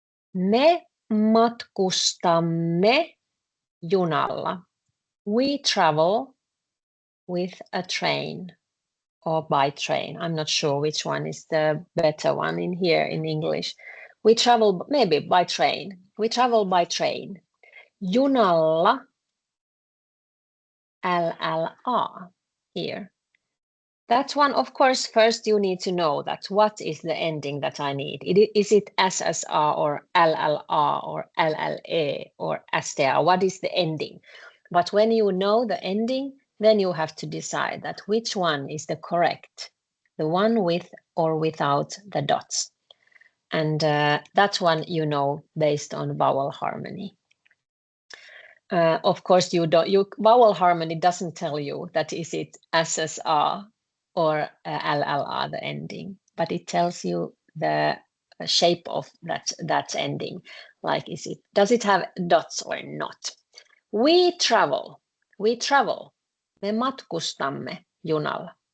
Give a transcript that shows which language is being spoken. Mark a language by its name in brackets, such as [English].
[Finnish] Me matkustamme junalla. [English] We travel with a train or by train. I'm not sure which one is the better one in here in English. We travel maybe by train. We travel by train. Junalla, LLA here. That one, of course, first you need to know that what is the ending that I need. Is it SSR or LLR or LLA or STR? What is the ending? But when you know the ending, then you have to decide that which one is the correct, the one with or without the dots. And that one you know based on vowel harmony. Of course, vowel harmony doesn't tell you that is it SSR or LLR, the ending, but it tells you the shape of that ending. Like, does it have dots or not? We travel. [Finnish] Me matkustamme junalla.